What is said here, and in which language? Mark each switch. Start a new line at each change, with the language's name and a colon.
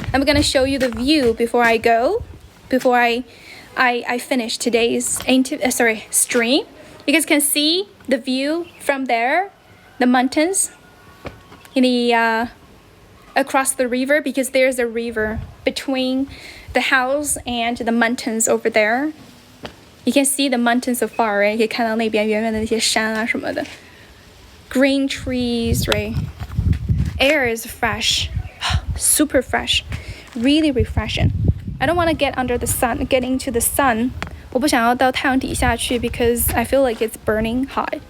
English: I'm gonna show you the view before I go, before I finish today's stream. You guys can see the view from there, the mountains, in the across the river, because there's a river between the house and the mountains over there. You can see the mountains so far, right?
Chinese: 可以看到那边远远的那些山啊什么的.
English: Green trees, right? Air is fresh, super fresh, really refreshing. I don't want to get into the sun.
Chinese: 我不想要到太阳底下去
English: because I feel like it's burning hot.